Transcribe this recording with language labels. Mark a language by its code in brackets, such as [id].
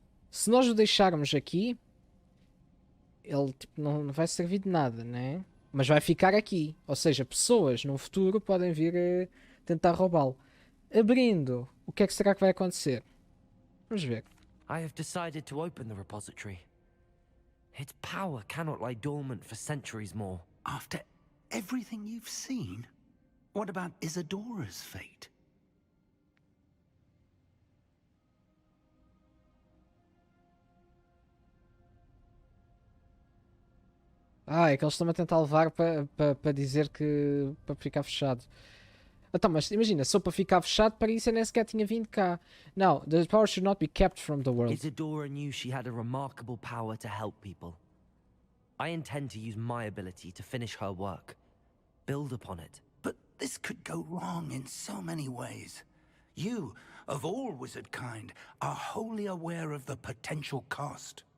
[pt] Se nós o deixarmos aqui, ele tipo, não vai servir de nada, né? Mas vai ficar aqui. Ou seja, pessoas no futuro podem vir a tentar roubá-lo. Abrindo, o que é que será que vai acontecer? Vamos ver. [en] I have decided to open the repository. Its power cannot lie dormant for centuries more. After everything you've seen, what about Isadora's fate? [pt] Ah, é que eles estão a tentar levar para dizer que para ficar fechado. Então, mas imagina, só para ficar fechado, para isso eu nem sequer tinha vindo cá. [en] Now, the power should not be kept from the world. Isadora knew she had a remarkable power to help people. I intend to use my ability to finish her work. Build upon it. But this could go wrong in so many ways. You, of all wizard kind, are wholly aware of the potential cost.